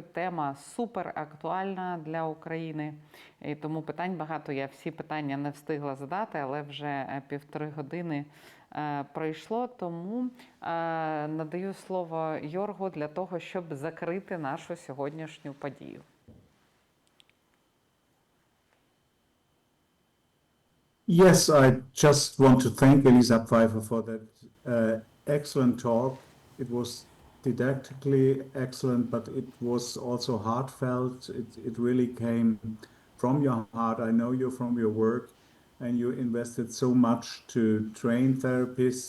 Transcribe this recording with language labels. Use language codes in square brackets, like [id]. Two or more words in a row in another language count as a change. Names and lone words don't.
[uk] Тема супер актуальна для України, і тому питань багато. Я всі питання не встигла задати, але вже 1,5 години пройшло, тому надаю слово Йоргу для того, щоб закрити нашу сьогоднішню подію. [en] Yes, I just want to thank Elisa Pfeiffer for that excellent talk. It was didactically excellent, but it was also heartfelt. It really came from your heart. I know you from your work, and you invested so much to train therapists.